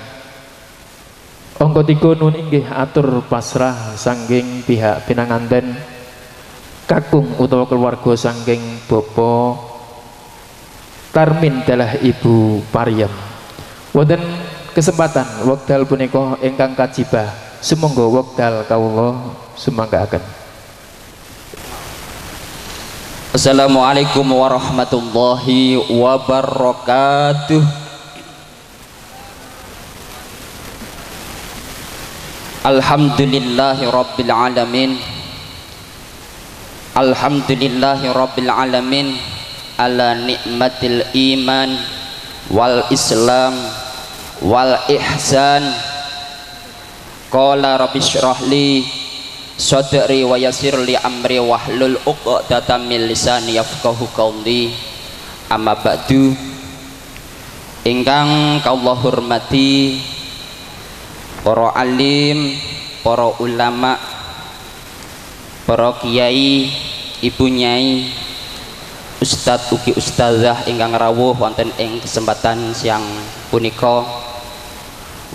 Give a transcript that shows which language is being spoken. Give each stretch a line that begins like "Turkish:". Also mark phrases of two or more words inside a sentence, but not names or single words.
Javanese: angka 3 nun inggih atur pasrah saking pihak pinanganten kakung utawa keluarga saking Bapak Tarmin dalah Ibu Pariem wonten kesempatan wekdal punika ingkang kajibah sumangga wekdal kawula sumanggaken.
Arabic: السلام عليكم ورحمة الله وبركاته. الحمد لله رب العالمين. الحمد لله رب العالمين على نعمة الإيمان والإسلام والإحسان. قال رب اشرح لي صدري ويسر لي أمري واحلل عقدة من لساني يفقهوا قولي. أما بعد,
Javanese: ingkang kawula hormati para alim, para ulama, para kiai, ibu nyai, ustadz ugi ustazah ingkang rawuh wonten ing kesempatan siang punika.